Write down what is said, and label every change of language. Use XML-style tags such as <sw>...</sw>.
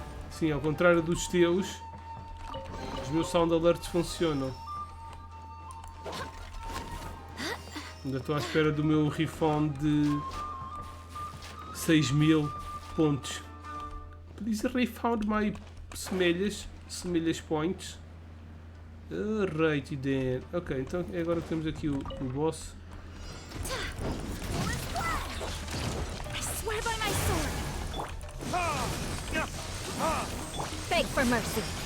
<pt>Sim, ao contrário dos teus, os meus sound alerts funcionam. Ainda estou à espera do meu refund de 6.000 pontos.</pt> <en>Please refund my semelhas points. Alright then.</en> <pt>Ok, então agora temos aqui o boss.</pt> <en>I swear by my sword. Beg for mercy.</en>